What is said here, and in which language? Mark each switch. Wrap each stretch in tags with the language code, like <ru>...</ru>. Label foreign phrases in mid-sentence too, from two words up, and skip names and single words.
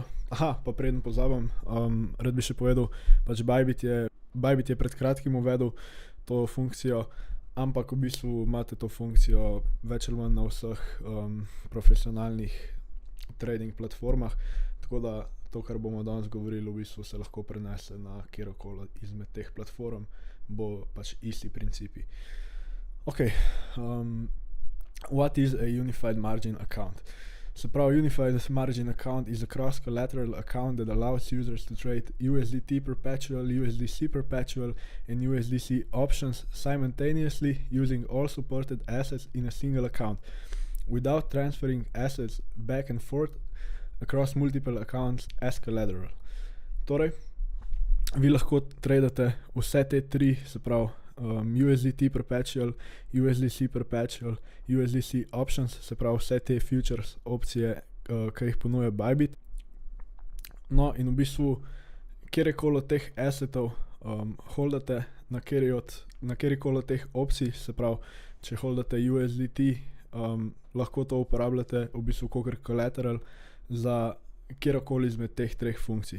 <sl>Aha, pa preden pozabim, rad bi še povedal, pač Bybit je pred kratkim uvedel to funkcijo, ampak v bistvu imate to funkcijo več ali manj na vseh profesionalnih trading platformah, tako da to, kar bomo danes govorili, v bistvu se lahko prenese na kjerokoli izmed teh platform, bo pač isti principi.</sl> <en>Ok, what is a Unified Margin account?</en> <sl>Se pravi,</sl> <en>Unified Margin account is a cross-collateral account that allows users to trade USDT perpetual, USDC perpetual and USDC options simultaneously using all supported assets in a single account without transferring assets back and forth across multiple accounts as collateral.</en> <sl>Torej, vi lahko tradate vse te tri, se pravi,</sl> <en>USDT perpetual, USDC perpetual, USDC options,</en> <sl>se pravi vse te futures opcije, ki jih ponuja Bybit. No, in v bistvu, kjerkoli od teh assetov holdate na kjerkoli od teh opcij, se pravi, če holdate USDT, lahko to uporabljate v bistvu kakor collateral za kjerkoli izmed teh treh funkcij.</sl>